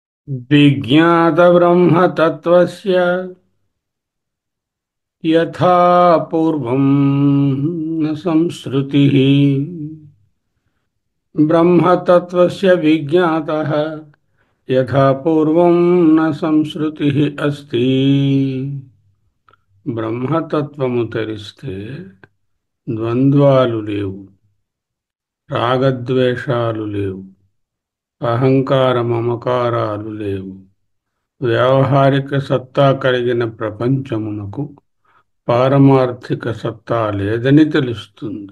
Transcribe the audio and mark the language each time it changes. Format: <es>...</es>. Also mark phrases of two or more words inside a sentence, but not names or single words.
<sa>विज्ञातब्रह्मतत्त्वस्य यथा पूर्वं न संसृतिः ब्रह्मतत्त्वस्य विज्ञातः यथा पूर्वं न संसृतिः अस्ति</sa> <te>బ్రహ్మతత్వము తెలిస్తే ద్వంద్వాలు లేవు, రాగద్వేషాలు లేవు, అహంకార మమకారాలు లేవు. వ్యావహారిక సత్తా కలిగిన ప్రపంచమునకు పారమార్థిక సత్తా లేదని తెలుస్తుంది.</te>